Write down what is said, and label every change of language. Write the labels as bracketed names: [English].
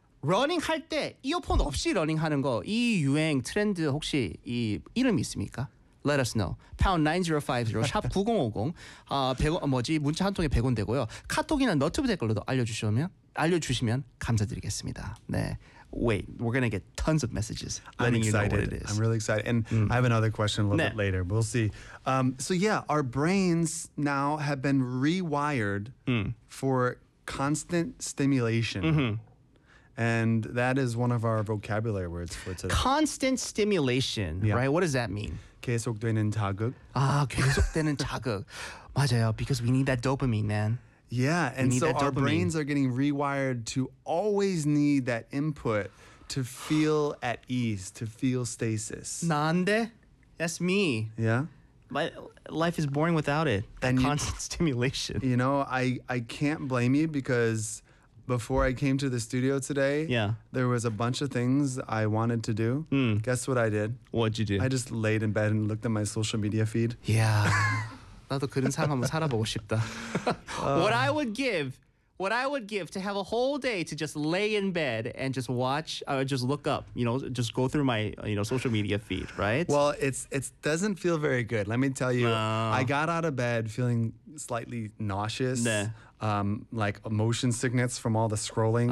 [Korean] 러닝 할 때 이어폰 없이 러닝 하는 거 이 유행 트렌드 혹시 이 이름이 있습니까? [English] Let us know. [Korean] #9050 샵 9050 문자 한 통에 100원 되고요. 카톡이나 너튜브 댓글로도 알려주시면 감사드리겠습니다. 네. [English] Wait, we're going to get tons of messages letting you know what it is. I'm really excited. And I have another question a little [Korean] 네. [English] bit later. We'll see. So yeah, our brains now have been rewired for constant stimulation. Mm-hmm. And that is one of our vocabulary words for today. Constant stimulation, yeah. right? What does that mean? [Korean] 계속되는 자극. 아, 계속되는 자극. 맞아요. [English] Because we need that dopamine, man. Yeah, and so our brains are getting rewired to always need that input to feel at ease, to feel stasis. [Korean] 난데? [English] That's me. Yeah? My life is boring without it. That constant stimulation. You know, I can't blame you because before I came to the studio today, yeah. there was a bunch of things I wanted to do. Mm. Guess what I did? What'd you do? I just laid in bed and looked at my social media feed. Yeah. [Korean] 나도 그런 삶 한번 살아보고 싶다. [English] What I would give to have a whole day to just lay in bed and just watch, just look up, you know, just go through my, you know, social media feed, right? Well, it doesn't feel very good. Let me tell you, I got out of bed feeling slightly nauseous, like motion sickness from all the scrolling.